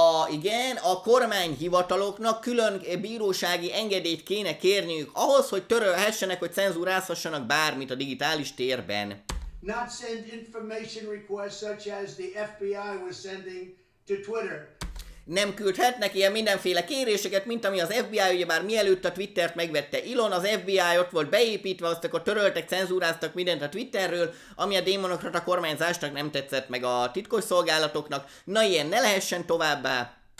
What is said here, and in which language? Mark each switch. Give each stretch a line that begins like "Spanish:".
Hungarian: Igen, a kormányhivataloknak külön bírósági engedélyt kéne kérniük ahhoz, hogy törölhessenek, hogy cenzúrázhassanak bármit a digitális térben.
English: Not send information requests such as the FBI was sending to Twitter.
Hungarian: Nem küldhetnek ilyen mindenféle kéréseket, mint ami az FBI, ugye már mielőtt a Twittert megvette Elon, az FBI ott volt beépítve, azt akkor töröltek, cenzúráztak mindent a Twitterről, ami a démonokrata kormányzásnak nem tetszett, meg a titkos szolgálatoknak. Na ilyen ne lehessen továbbá.